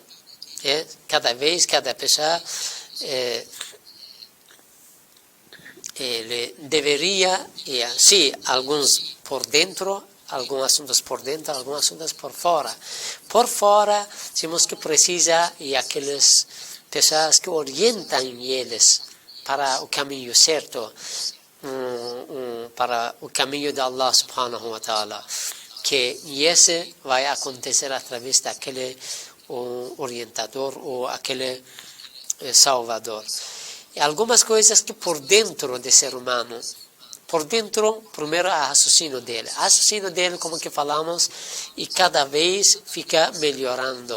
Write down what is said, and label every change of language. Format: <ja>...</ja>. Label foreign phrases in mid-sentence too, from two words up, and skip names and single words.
<pt>Cada vez, cada pessoa, ele deveria, sim, alguns por dentro, alguns assuntos por dentro, alguns assuntos por fora. Por fora, temos que precisa aquelas pessoas que orientam eles para o caminho certo, para o caminho de</pt> <ar>الله سبحانه وتعالى,</ar> <pt>que esse vai acontecer através daquele orientador ou aquele salvador. E algumas coisas que por dentro do ser humano, por dentro, primeiro, o raciocínio dele, como que falamos, e cada vez fica melhorando.</pt>